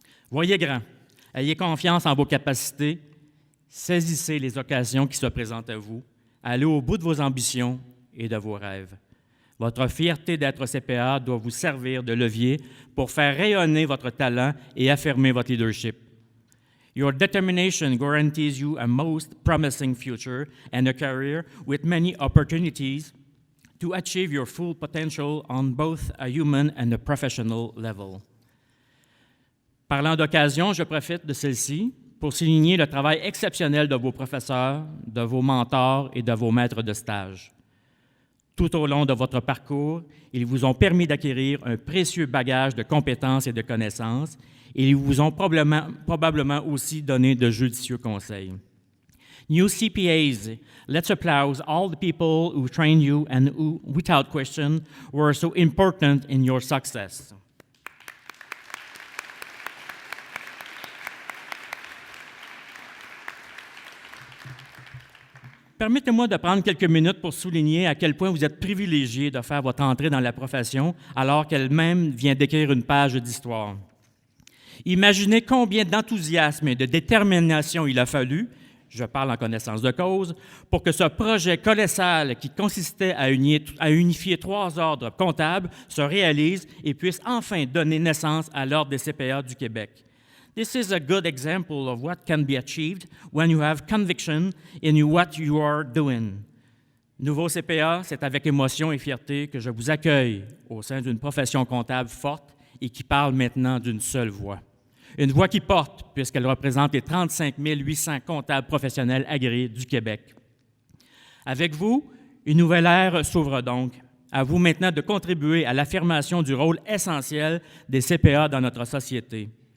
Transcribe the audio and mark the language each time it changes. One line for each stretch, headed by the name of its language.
French: Voyez grand, ayez confiance en vos capacités, saisissez les occasions qui se présentent à vous, allez au bout de vos ambitions et de vos rêves. Votre fierté d'être CPA doit vous servir de levier pour faire rayonner votre talent et affirmer votre leadership.
English: Your determination guarantees you a most promising future and a career with many opportunities to achieve your full potential on both a human and a professional level.
French: Parlant d'occasion, je profite de celle-ci pour souligner le travail exceptionnel de vos professeurs, de vos mentors et de vos maîtres de stage. Tout au long de votre parcours, ils vous ont permis d'acquérir un précieux bagage de compétences et de connaissances et ils vous ont probablement aussi donné de judicieux conseils.
English: New CPAs, let's applaud all the people who trained you and who, without question, were so important in your success.
French: Permettez-moi de prendre quelques minutes pour souligner à quel point vous êtes privilégiés de faire votre entrée dans la profession alors qu'elle-même vient d'écrire une page d'histoire. Imaginez combien d'enthousiasme et de détermination il a fallu, je parle en connaissance de cause, pour que ce projet colossal qui consistait à unifier 3 ordres comptables se réalise et puisse enfin donner naissance à l'Ordre des CPA du Québec.
English: This is a good example of what can be achieved when you have conviction in what you are doing.
French: Nouveau CPA, c'est avec émotion et fierté que je vous accueille au sein d'une profession comptable forte et qui parle maintenant d'une seule voix. Une voix qui porte, puisqu'elle représente les 35 800 comptables professionnels agréés du Québec. Avec vous, une nouvelle ère s'ouvre donc. À vous maintenant de contribuer à l'affirmation du rôle essentiel des CPA dans notre société.